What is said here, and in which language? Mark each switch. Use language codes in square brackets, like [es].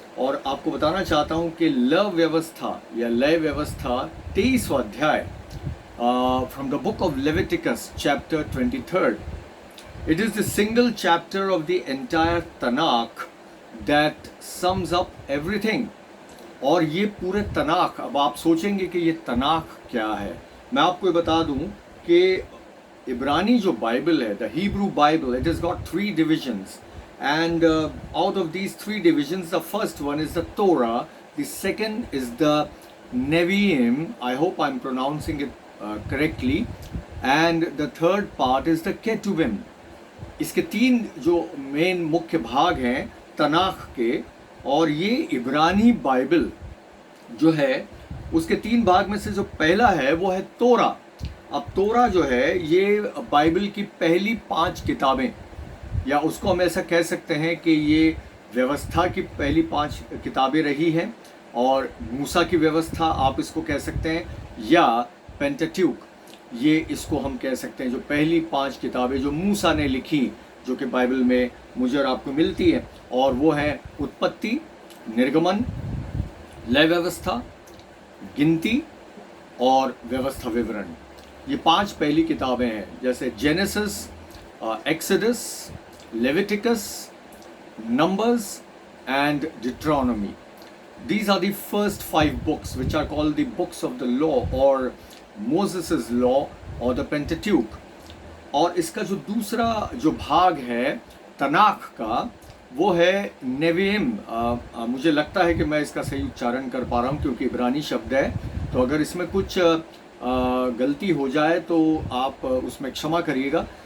[hi] और आपको बताना चाहता हूँ कि लव व्यवस्था या लय व्यवस्था 23वां अध्याय [en] From the book of Leviticus chapter 23, it is the single chapter of the entire Tanakh that sums up everything। [hi] और ये पूरे तनाख, अब आप सोचेंगे कि ये तनाख क्या है। मैं आपको बता दूं कि इब्रानी जो बाइबल है, [en] The Hebrew Bible, it has got 3 divisions, and out of these 3 divisions the first one is the Torah, the second is the Nevi'im, I hope I'm pronouncing it correctly, and the third part is the Ketuvim। [hi] इसके 3 जो main मुख्य भाग हैं तनाख के, और ये इब्रानी Bible जो है उसके 3 भाग में से जो पहला है वो है तोरा। अब तोरा जो है ये बाइबल की पहली 5 किताबें, या उसको हम ऐसा कह सकते हैं कि ये व्यवस्था की पहली 5 किताबें रही हैं, और मूसा की व्यवस्था आप इसको कह सकते हैं, या पेंटाट्यूक ये इसको हम कह सकते हैं, जो पहली 5 किताबें जो मूसा ने लिखी, जो कि बाइबल में मुझे और आपको मिलती है। और वो है उत्पत्ति, निर्गमन, लय व्यवस्था, गिनती और व्यवस्था विवरण। ये 5 पहली किताबें हैं, जैसे genesis, exodus, Leviticus, numbers and डिट्रोनॉमी। [en] These are the first 5 books which are called the books of the law or Moses' law or the Pentateuch। [hi] और इसका जो दूसरा जो भाग है तनाख का वो है नेवियम। मुझे लगता है कि मैं इसका सही उच्चारण कर पा रहा हूँ, क्योंकि इब्रानी शब्द है, तो अगर इसमें कुछ गलती हो जाए तो आप उसमें क्षमा करिएगा।